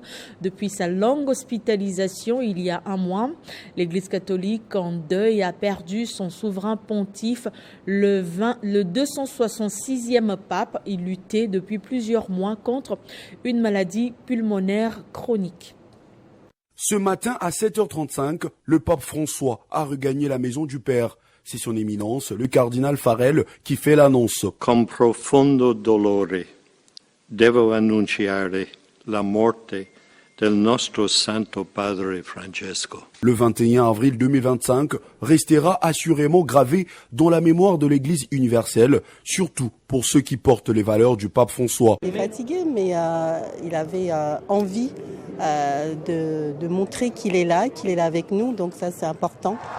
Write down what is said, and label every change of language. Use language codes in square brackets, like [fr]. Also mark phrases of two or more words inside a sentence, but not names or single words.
[fr] Depuis sa longue hospitalisation il y a un mois, l'Église catholique en deuil a perdu son souverain pontife, le 266e pape. Il luttait depuis plusieurs mois contre une maladie pulmonaire chronique. Ce matin à 7h35, le pape François a regagné la maison du Père. C'est son éminence, le cardinal Farrell, qui fait l'annonce. [it] Con profondo dolore devo annunciare la morte del nostro Santo Padre Francesco. [fr] Le 21 avril 2025 restera assurément gravé dans la mémoire de l'Église universelle, surtout pour ceux qui portent les valeurs du pape François. Il est fatigué, mais il avait envie de montrer qu'il est là avec nous, donc ça c'est important.